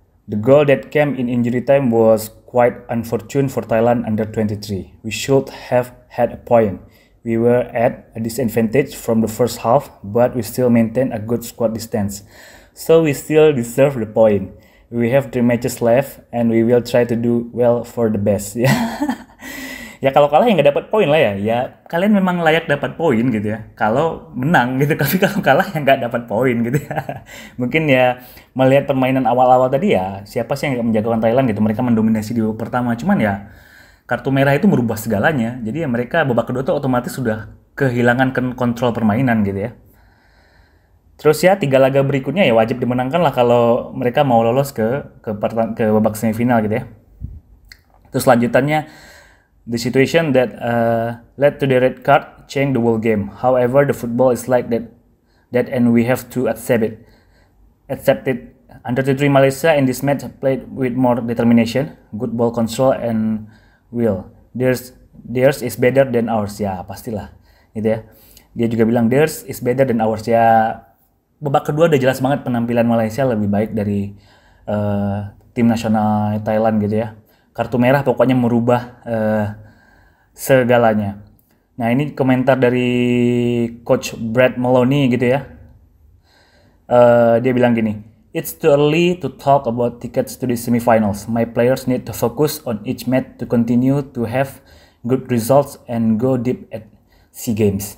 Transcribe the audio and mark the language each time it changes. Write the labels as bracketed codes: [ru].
[en] The goal that came in injury time was quite unfortunate for Thailand under 23. We should have had a point. We were at a disadvantage from the first half, but we still maintained a good squad distance. So we still deserve the point. We have 3 matches left, and we will try to do well for the best. [id] Ya, ya kalau kalah ya nggak dapat poin lah ya. Ya kalian memang layak dapat poin gitu ya. Kalau menang gitu, tapi kalau kalah ya nggak dapat poin gitu ya. Mungkin ya melihat permainan awal-awal tadi ya, siapa sih yang nggak menjagokan Thailand gitu. Mereka mendominasi di babak pertama. Cuman ya kartu merah itu merubah segalanya. Jadi ya mereka babak kedua tuh otomatis sudah kehilangan kontrol permainan gitu ya. Terus ya 3 laga berikutnya ya wajib dimenangkan lah kalau mereka mau lolos ke babak semifinal gitu ya. Terus lanjutannya, [en] the situation that led to the red card changed the whole game. However, the football is like that, and we have to accept it. Under 23 Malaysia in this match played with more determination, good ball control, and will. Theirs is better than ours. [id] Ya pastilah, gitu ya. Dia juga bilang [en] theirs is better than ours. [id] Ya babak kedua udah jelas banget penampilan Malaysia lebih baik dari tim nasional Thailand gitu ya. Kartu merah pokoknya merubah segalanya. Nah ini komentar dari Coach Brad Maloney gitu ya. Dia bilang gini, [en] it's too early to talk about tickets to the semifinals. My players need to focus on each match to continue to have good results and go deep at SEA Games.